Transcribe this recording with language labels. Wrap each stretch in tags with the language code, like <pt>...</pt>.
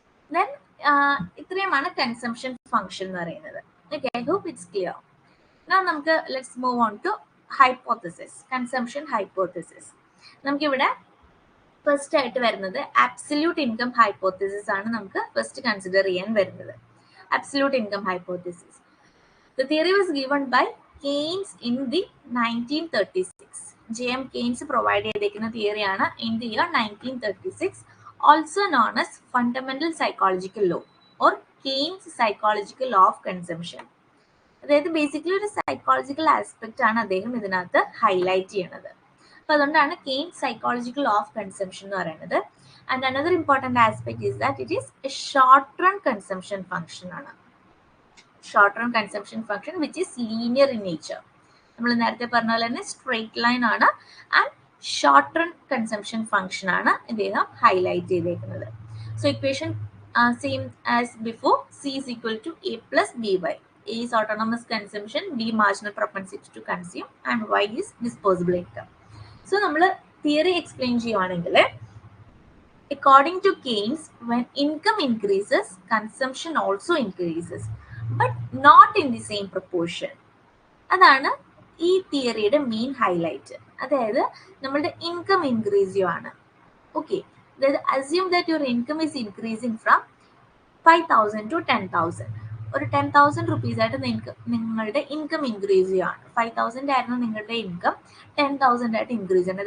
<ml>Then ഇത്രയുമാണ് consumption function എന്ന് പറയുന്നത്.</ml> <en>Okay, I hope it's clear. നമുക്ക് let's move on to hypothesis, consumption hypothesis.</en> <ml>നമുക്കിവിടെ ഫസ്റ്റ് ആയിട്ട് വരുന്നത് അബ്സല്യൂട്ട് ഇൻകം ഹൈപ്പോത്തസിസ് ആണ് നമുക്ക് ഫസ്റ്റ് കൺസിഡർ ചെയ്യാൻ വരുന്നത്. Absolute income hypothesis.</ml> <en>The theory was given by Keynes in the 1936. J.M. Keynes provide</en> <ml>ചെയ്തിരിക്കുന്ന തിയറിയാണ്</ml> <en>in the year 1936, also known as fundamental psychological law or Keynes psychological law of consumption.</en> <ml>അതായത് basically ഒരു psychological aspect ആണ് അദ്ദേഹം ഇതിനകത്ത് highlight ചെയ്യണത്. അപ്പൊ അതുകൊണ്ടാണ് Keynes psychological law of consumption എന്ന് പറയുന്നത്.</ml> <en>And another important aspect is that it is a short run consumption function ആണ്. Short run consumption function which is linear in nature.</en> <ml>നമ്മൾ നേരത്തെ പറഞ്ഞ പോലെ തന്നെ സ്ട്രെയിറ്റ് ലൈൻ ആണ്, and short run consumption function ആണ് ഇദ്ദേഹം ഹൈലൈറ്റ് ചെയ്തേക്കുന്നത്.</ml> <en>So equation same as before, C is equal to A plus BY. A is autonomous consumption, B marginal propensity to consume, and Y is disposable income. So</en> <ml>നമ്മൾ theory explain ചെയ്യുവാണെങ്കിൽ,</ml> <en>according to Keynes, when income increases, consumption also increases, but not in the same proportion. അതാണ്</en> <ml>ഈ തിയറിയുടെ main highlight. അതായത് നമ്മളുടെ income increase ചെയ്യുവാണ്.</ml> <en>Okay, അതായത് assume that your income is increasing from 5,000 to 10,000.</en> <ml>ഒരു 10,000 rupees ആയിട്ട് നിങ്ങളുടെ ഇൻകം ഇൻക്രീസ് ചെയ്യുകയാണ്. 5,000 ആയിരുന്നു നിങ്ങളുടെ ഇൻകം, 10,000 ആയിട്ട് ഇൻക്രീസ് ചെയ്യുന്നത്.</ml>